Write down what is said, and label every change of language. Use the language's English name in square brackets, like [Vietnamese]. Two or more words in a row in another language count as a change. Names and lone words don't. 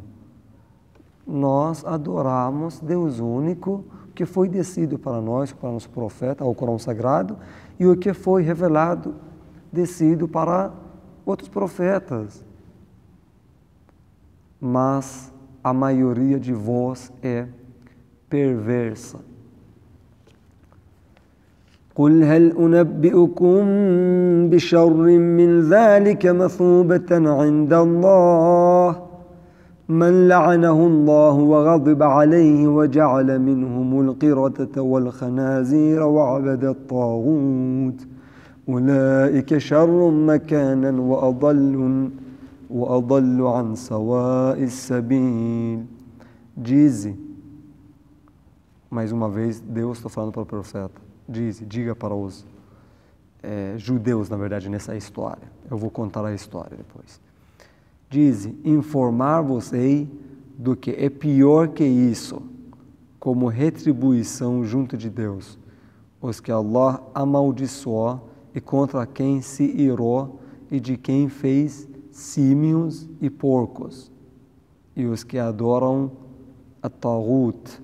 [Portuguese] Nós adoramos Deus único, o que foi descido para nós, para nosso profeta, ao Corão Sagrado, e o que foi revelado, descido para outros profetas. Mas a maioria de vós é perversa. [Arabic] قُلْ هَلْ أُنَبِّئُكُمْ بِشَرٍّ مِّنْ ذَلِكَ مَثُوبَةً عِندَ اللَّهِ مَنْ لَعَنَهُ اللَّهُ وَغَضِبَ عَلَيْهِ وَجَعَلَ مِنْهُمُ الْقِرَدَةَ وَالْخَنَازِيرَ وَعَبَدَ الطَّاغُوتَ أُولَئِكَ شَرٌّ مَكَانًا وَأَضَلُّ عَنْ سَوَاءِ السَّبِيلِ. [Portuguese] Dize, mais uma vez, Deus está falando para o profeta, diga para os judeus, na verdade, nessa história. Eu vou contar a história depois. Dize, informar-vos-ei do que é pior que isso, como retribuição junto de Deus, os que Allah amaldiçoou e contra quem se irou e de quem fez símios e porcos, e os que adoram a Taghut.